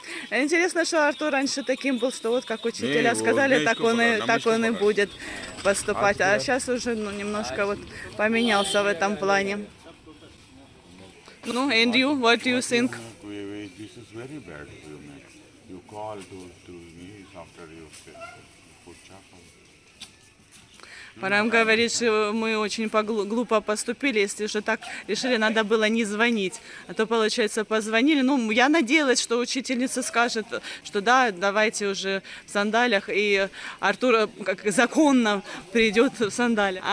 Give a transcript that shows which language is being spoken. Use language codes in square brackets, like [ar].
[ru] Интересно, что Артур раньше таким был, что вот как учителя сказали, так он и будет поступать. А сейчас уже немножко вот поменялся в этом плане. [en] Ну, and you, what do you think? This is very bad, Max. You call to me after you put chapel. [ru] Парам говорит, что мы очень глупо поступили, если же так решили, надо было не звонить. А то, получается, позвонили. Ну, я надеялась, что учительница скажет, что да, давайте уже в сандалях, и Артур как законно придет в сандалях.